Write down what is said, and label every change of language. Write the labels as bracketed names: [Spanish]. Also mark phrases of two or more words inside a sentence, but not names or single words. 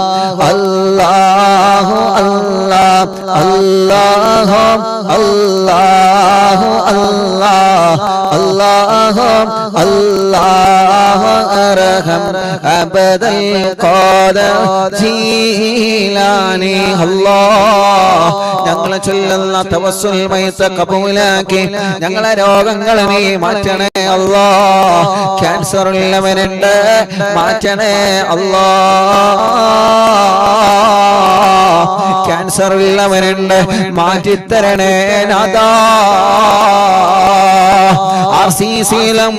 [Arabic] الله الله الله الله الله الله الله أرحم عبد القادر جيلاني الله [Malayalam] ഞങ്ങളെ ചൊല്ലുന്ന തവസ്സുൽ മയ്ത കബൂലാക്കി ഞങ്ങളെ രോഗങ്ങളെ നീ മാറ്റണേ അല്ലാഹ് ക്യാൻസർ ഉള്ളവനുണ്ട് മാറ്റണേ അല്ലാഹ് ക്യാൻസർ ഉള്ളവനുണ്ട് മാറ്റിത്തരണേ നാഥാ RCCയിലും